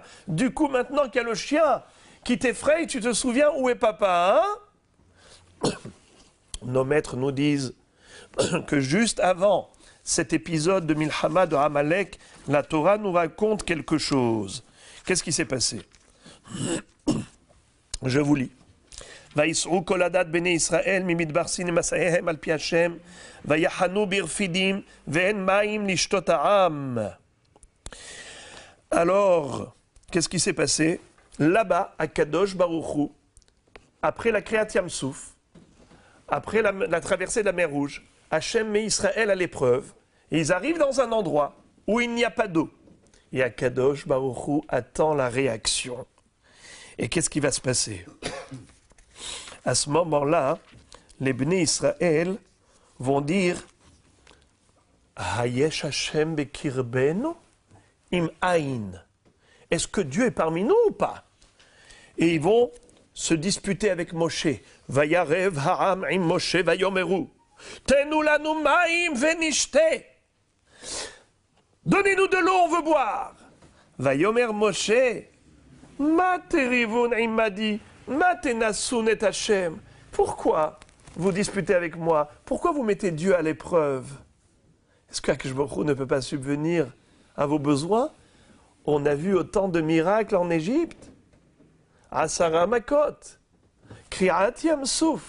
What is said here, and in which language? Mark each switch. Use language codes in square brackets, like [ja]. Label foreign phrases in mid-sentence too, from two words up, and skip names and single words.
[fr] Du coup, maintenant qu'il y a le chien qui t'effraie, tu te souviens où est papa, hein ?» Nos maîtres nous disent que juste avant cet épisode de Milchama de Amalek, la Torah nous raconte quelque chose. Qu'est-ce qui s'est passé ? Je vous lis. [he] ויסעו כל הדת בני ישראל ממדבר סין מסעיהם על פי השם ויחנו ברפידים ואין מים לשתות העם. [fr] Alors, qu'est-ce qui s'est passé? Là-bas, à [he] קדוש ברוך הוא, [fr] après la [he] קריעת ים סוף, [fr] après la traversée de la mer Rouge, Hachem met Israël à l'épreuve, et ils arrivent dans un endroit où il n'y a pas d'eau. Et [he] הקדוש ברוך הוא [fr] attend la réaction. Et qu'est-ce qui va se passer? À ce moment-là, les Bnei Israël vont dire [he] היש השם בקרבנו אם אין. [fr] Est-ce que Dieu est parmi nous ou pas? Et ils vont se disputer avec Moshe. [he] וירב העם עם משה ויאמרו תנו לנו מים ונשתה. [fr] Donnez-nous de l'eau, on veut boire. [he] ויאמר משה. מה תריבון עמדי. מה תנסון את השם. [fr] Pourquoi vous disputez avec moi? Pourquoi vous mettez Dieu à l'épreuve? Est-ce qu' [he] הקדוש ברוך הוא [fr] ne peut pas subvenir à vos besoins? On a vu autant de miracles en Égypte. [he] עשר מכות קריעת ים סוף.